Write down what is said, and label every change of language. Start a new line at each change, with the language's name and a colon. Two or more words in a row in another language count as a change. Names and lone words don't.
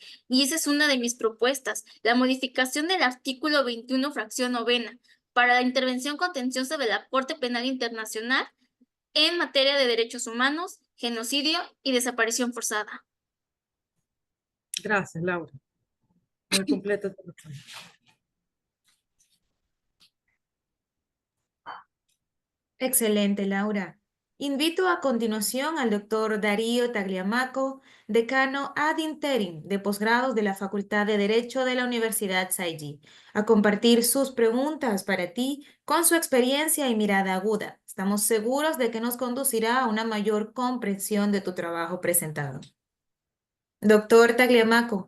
Spanish: Y esa es una de mis propuestas, la modificación del artículo 21, fracción novena, para la intervención contenciosa de la Corte Penal Internacional en materia de derechos humanos, genocidio y desaparición forzada. Gracias, Laura. Muy completa tu respuesta. Excelente, Laura. Invito a continuación al doctor Darío Tagliamaco, decano
Latin: ad interim
Spanish: de posgrados de la Facultad de Derecho de la Universidad SAIG, a compartir sus preguntas para ti con su experiencia y mirada aguda. Estamos seguros de que nos conducirá a una mayor comprensión de tu trabajo presentado. Doctor Tagliamaco.